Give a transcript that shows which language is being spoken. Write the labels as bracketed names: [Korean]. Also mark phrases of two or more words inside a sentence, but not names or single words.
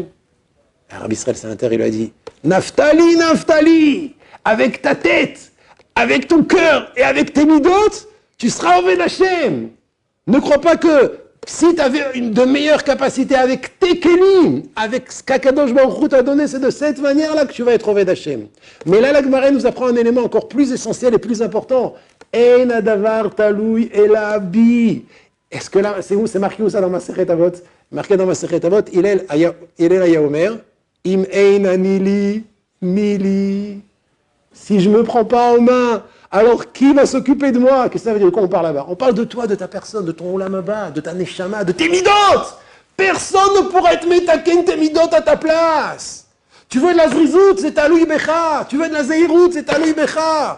[French] Et Rabbi Israël Salanter, il lui a dit, Naftali, Naftali, avec ta tête, avec ton cœur et avec tes midot, tu seras [Hebrew] עובד השם. [French] Ne crois pas que si tu avais de meilleures capacités avec tes kelim, avec ce qu'Akadosh Baruch Hu t'a donné, c'est de cette manière-là que tu vas être [Hebrew] עובד השם. [French] Mais là, la Gemara nous apprend un élément encore plus essentiel et plus important. [Hebrew] אין הדבר תלוי אלא בי. [French] Est-ce que là, c'est où? C'est marqué où ça dans Masechet Avot? Marqué dans Masechet Avot, [Hebrew] הלל היה אומר, אם אין אני לי מי לי. [French] Si je ne me prends pas en main, alors qui va s'occuper de moi? Qu'est-ce que ça veut dire? De quoi on parle là-bas? On parle de toi, de ta personne, de ton [Hebrew] עולם הבא, [French] de ta neshama, de tes midot. Personne ne pourra être metaken tes midot à ta place. Tu veux de la zrizout, c'est à lui becha. Tu veux de la zehirout, c'est à lui becha.